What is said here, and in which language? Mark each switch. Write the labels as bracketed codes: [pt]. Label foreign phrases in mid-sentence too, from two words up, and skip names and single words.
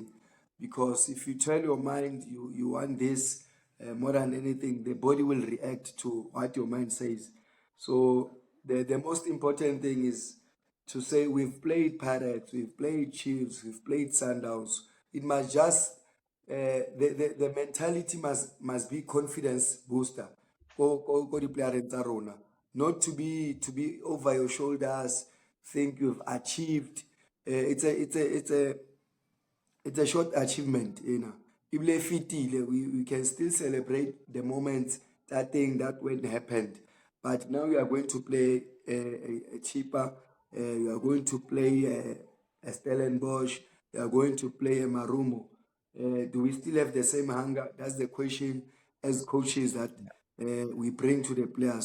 [en] Because if you tell your mind you want this more than anything, the body will react to what your mind says. So the most important thing is to say we've played Pirates, we've played Chiefs, we've played Sundowns. It must just the mentality must be confidence booster. [tn] Ko di-playereng tsa rona. [en] Not to be over your shoulders, think you've achieved. It's a short achievement, [tn] Ebile e fetile, [en] we can still celebrate the moments, that thing that when happened. But now you are going to play a cheaper, you are going to play a Stellenbosch, you are going to play a Marumo. Do we still have the same hunger? That's the question as coaches that we bring to the players.